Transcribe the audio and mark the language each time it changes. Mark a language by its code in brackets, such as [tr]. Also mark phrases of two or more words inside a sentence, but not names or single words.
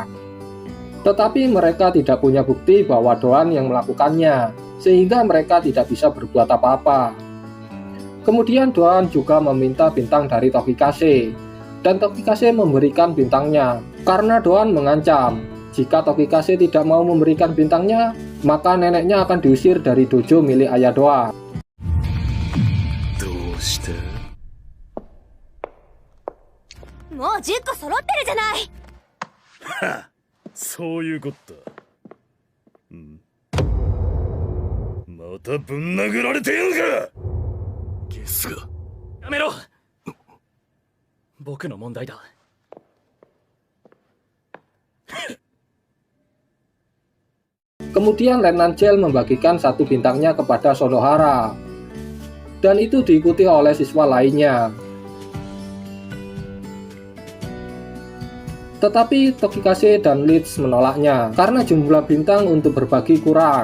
[id] Tetapi mereka tidak punya bukti bahwa Doan yang melakukannya, sehingga mereka tidak bisa berbuat apa-apa. Kemudian Doan juga meminta bintang dari Tokikase, dan Tokikase memberikan bintangnya, karena Doan mengancam, jika Tokikase tidak mau memberikan bintangnya, maka neneknya akan diusir dari dojo milik ayah Doan. [ja] もう10個揃ってるじゃない。そういうこった。またぶん殴られてんか。ゲスが。やめろ。僕の問題だ。 [id] Kemudian Letnan Gel membagikan satu bintangnya kepada Sonohara, dan itu diikuti oleh siswa lainnya. Tetapi Tokikase dan Leeds menolaknya karena jumlah bintang untuk berbagi kurang.